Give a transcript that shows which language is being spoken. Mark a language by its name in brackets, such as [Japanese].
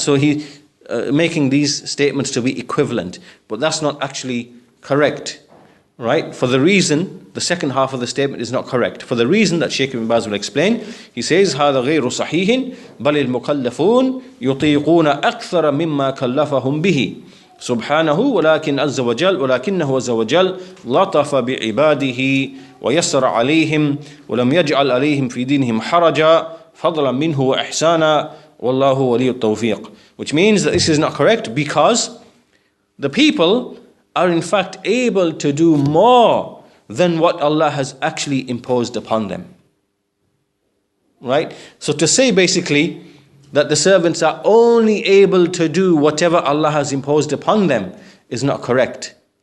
[English] So he making these statements to be equivalent. But that's not actually correct. Right? For the reason, the second half of the statement is not correct. For the reason that Shaykh Ibn Baz will explain, he says, [Arabic] هذا غير صحيح بل المكلفون يطيقون أكثر مما كلفهم به. سبحانه ولكنه عز وجل لطف بعباده ويسر عليهم ولم يجعل عليهم في دينهم حرجا فضلا منه وإحسانا والله ولي التوفيق. [English] Which means that this is not correct because the people are in fact able to do more than what Allah has actually imposed upon them. Right? So to say basically that the servants are only able to do whatever Allah has imposed upon them is not correct.